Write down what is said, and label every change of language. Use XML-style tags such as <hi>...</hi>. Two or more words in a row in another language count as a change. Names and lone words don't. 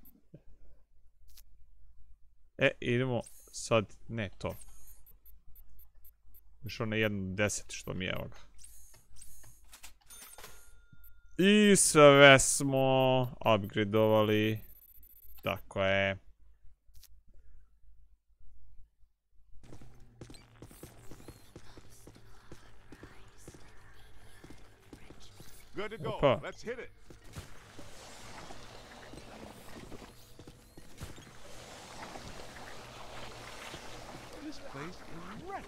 <hr>Idemo sad, ne to. Još ono 1.10 što mi je, evo ga. I sve smo upgradeovali. Tako je.</hr> <en>Good to go.</en> <hr>Opa.</hr> <en>Let's hit it. This place is wrecked.</en>